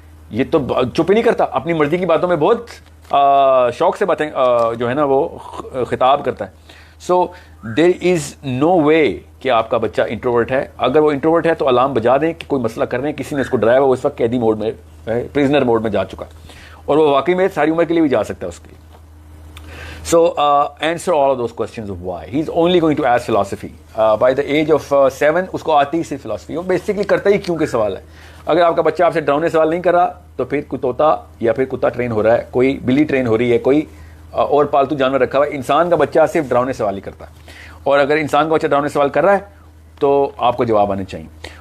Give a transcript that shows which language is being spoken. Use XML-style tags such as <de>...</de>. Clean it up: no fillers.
<ur>یہ تو چپ ہی نہیں کرتا, اپنی مرضی کی باتوں میں بہت شوق سے باتیں جو ہے نا وہ خطاب کرتا ہے. سو</ur> <en>there is no way</en> <ur>کہ آپ کا بچہ انٹروورٹ ہے. اگر وہ انٹروورٹ ہے تو الارم بجا دیں کہ کوئی مسئلہ کر رہے ہیں, کسی نے اس کو ڈرایا, وہ اس وقت قیدی موڈ میں, پرزنر موڈ میں جا چکا, اور وہ واقعی میں ساری عمر کے لیے بھی جا سکتا ہے اس کے لیے.</ur> <en>So answer all of those questions of why. He's only going to ask philosophy. By the age of 7</en> <ur>اس کو آتی ہی صرف فلاسفی. وہ بیسکلی کرتا ہی کیوں کے سوال ہے. اگر آپ کا بچہ آپ سے ڈراؤنے سوال نہیں کر رہا تو پھر کوئی طوطا یا پھر کتا ٹرین ہو رہا ہے, کوئی بلی ٹرین ہو رہی ہے, کوئی اور پالتو جانور رکھا ہوا ہے. انسان کا بچہ صرف ڈراؤنے سوال ہی کرتا ہے, اور اگر انسان کا بچہ ڈراؤنے سوال کر رہا ہے تو آپ کو جواب آنے چاہیے.</ur>